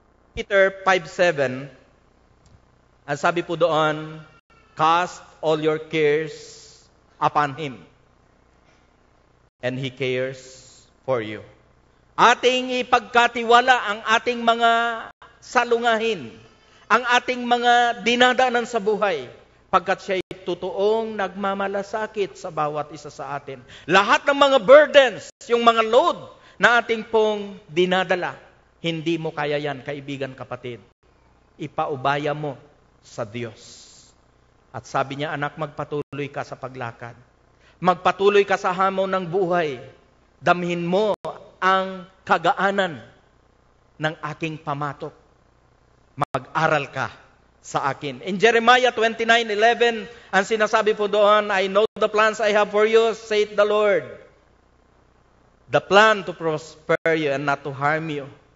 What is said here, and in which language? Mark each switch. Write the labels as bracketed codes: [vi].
[en] Peter 5:7, [tl] ang sabi po doon, [en] cast all your cares upon Him, and He cares for you. [tl] Ating ipagkatiwala ang ating mga salungahin, ang ating mga dinadaanan sa buhay, pagkat siya'y totoong nagmamalasakit sa bawat isa sa atin. Lahat ng mga burdens, yung mga load na ating pong dinadala, hindi mo kaya yan, kaibigan, kapatid. Ipaubaya mo sa Diyos. At sabi niya, anak, magpatuloy ka sa paglakad. Magpatuloy ka sa hamon ng buhay. Damhin mo ang kagaanan ng aking pamatok. Mag-aral ka sa akin. [en] In Jeremiah 29:11, [tl] ang sinasabi po doon, [en] I know the plans I have for you, saith the Lord. The plan to prosper you and not to harm you.